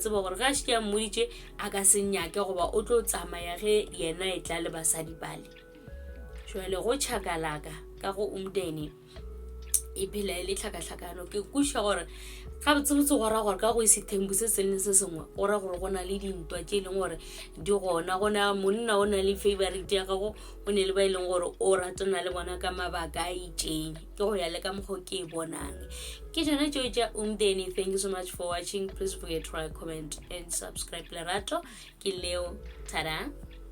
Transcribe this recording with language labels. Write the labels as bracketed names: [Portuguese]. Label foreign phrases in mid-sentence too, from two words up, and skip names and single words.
[Northern Sotho] tseba gore ga se ke a mmoditše a ka se nyake goba o tlo tsamaya ge yena e tla le basadi bale jwale go tšhakalaka ka go umdeni e phela e le tlhakatlhakano ke kuša gore ga botsebotse go ra gore ka go Sistembu se seleng se sengwe go ra gore go na le dintwa tše e leng gore di gona monna o na le favorite ya gago o ne le ba e leng gore o ratana le bona ka mabaka a itšeng ke go ya le ka mokgwa ke e bonang ke tšona tšeo tša umdeni. [English] Thank you so much for watching. Please forget to like, comment and subscribe. [Northern Sotho] Lerato ke Leo. Tada.